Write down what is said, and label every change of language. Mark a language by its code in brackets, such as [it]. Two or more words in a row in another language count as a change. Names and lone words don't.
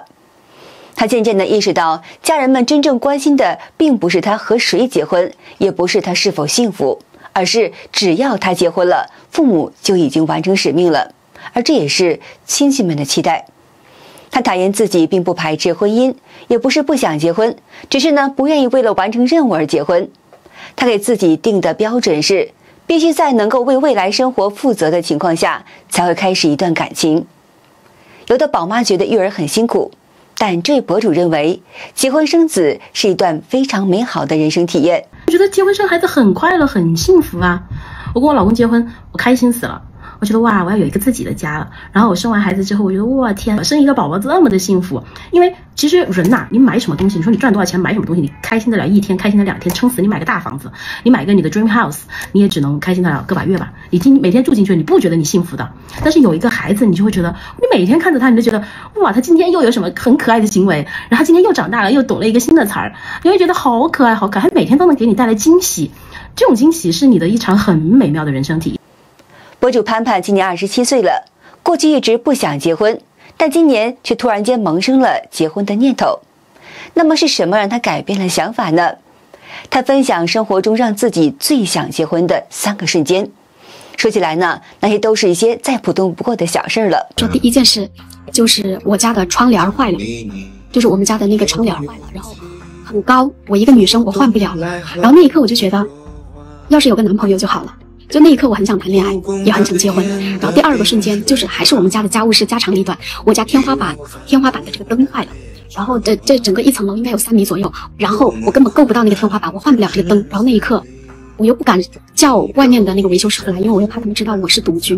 [zh] 他漸漸地意識到，家人們真正關心的並不是他和誰結婚，也不是他是否幸福，而是只要他結婚了，父母就已經完成使命了，而這也是親戚們的期待。他坦言自己並不排斥婚姻，也不是不想結婚，只是呢不願意為了完成任務而結婚。他給自己定的標準是，必須在能夠為未來生活負責的情況下，才會開始一段感情。有的寶媽覺得育兒很辛苦，但這位博主認為，結婚生子是一段非常美好的人生體驗。我覺得結婚生孩子很快樂，很幸福啊！我跟我老公結婚，我開心死了。我覺得哇，我要有一個自己的家了。然後我生完孩子之後，我覺得哇天，生一個寶寶這麼的幸福。因為其實人吶，你買什麼東西，你說你賺多少錢買什麼東西，你開心得了1天，開心得了2天，撐死你買個大房子，你買個你的 [en] dream house， [zh] 你也只能開心得了個把月吧。你每天住進去，你不覺得你幸福的。但是有一個孩子，你就會覺得，你每天看着他，你就覺得哇，他今天又有什麼很可愛的行為，然後今天又長大了，又懂了一個新的詞兒，你會覺得好可愛，好可愛，他每天都能給你帶來驚喜。這種驚喜是你的一場很美妙的人生體驗。博主潘潘今年27歲了，過去一直不想結婚，但今年卻突然間萌生了結婚的念頭。那麼是什麼讓他改變了想法呢？他分享生活中讓自己最想結婚的3個瞬間。說起來呢，那些都是一些再普通不過的小事了。說第一件事就是我家的窗簾壞了，就是我們家的那個窗簾壞了，然後很高，我一個女生我換不了，然後那一刻我就覺得，要是有個男朋友就好了。就那一刻我很想談戀愛，也很想結婚。然後第2個瞬間就是還是我們家的家務事家長裡短，我家天花板的這個燈壞了，然後這整個1層樓應該有3米左右，然後我根本夠不到那個天花板，我換不了這個燈。然後那一刻我又不敢叫外面的那個維修師傅來，因為我又怕他們知道我是獨居。